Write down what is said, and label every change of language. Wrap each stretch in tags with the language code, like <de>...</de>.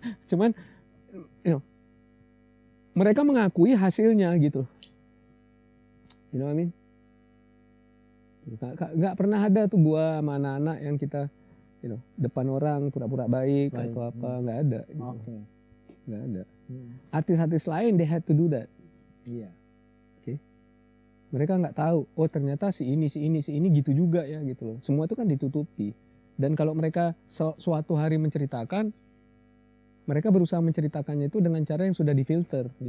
<id>Cuman mereka mengakui hasilnya gitu.</id> <en>You know what I mean?</en> <id>Nggak pernah ada tuh gua sama anak-anak yang kita depan orang pura-pura baik atau apa, nggak ada gitu. Nggak ada. Artis-artis lain</id> <en>they had to do that.</en> <id>Iya. Oke. Mereka nggak tahu, oh ternyata si ini gitu juga ya gitu loh. Semua itu kan ditutupi. Dan kalau mereka suatu hari menceritakan, mereka berusaha menceritakannya itu dengan cara yang sudah difilter.</id>